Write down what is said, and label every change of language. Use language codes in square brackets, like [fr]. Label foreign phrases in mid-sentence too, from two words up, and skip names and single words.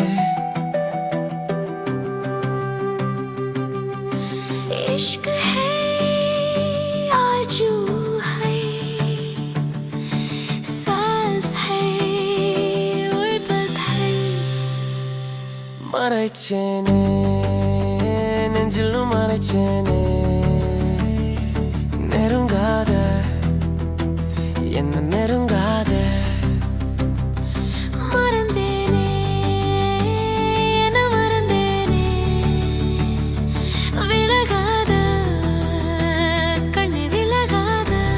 [hi] इश्क है आरज़ू है साज़ है उर्बत है [ta] மறைச்சேனே நெஞ்சிலும் மறைச்சேனே நெருங்காத என்ன நெருங்காத மறந்தேனே என்ன மறந்தேனே விலகாத கண்ணே விலகாத